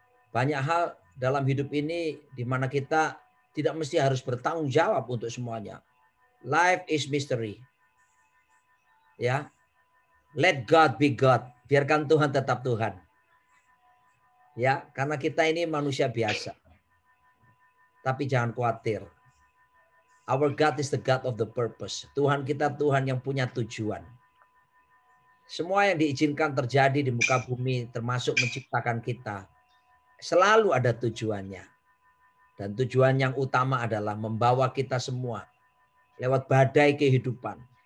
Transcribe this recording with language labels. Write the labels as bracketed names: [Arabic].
[Indonesian] Banyak hal dalam hidup ini di mana kita tidak mesti harus bertanggung jawab untuk semuanya. [English] Life is mystery. Ya. Let God be God. [Indonesian] Biarkan Tuhan tetap Tuhan. Ya, karena kita ini manusia biasa. Tapi jangan khawatir. [English] Our God is the God of the purpose. [Indonesian] Tuhan kita Tuhan yang punya tujuan. Semua yang diizinkan terjadi di muka bumi termasuk menciptakan kita selalu ada tujuannya. Dan tujuan yang utama adalah membawa kita semua lewat badai kehidupan.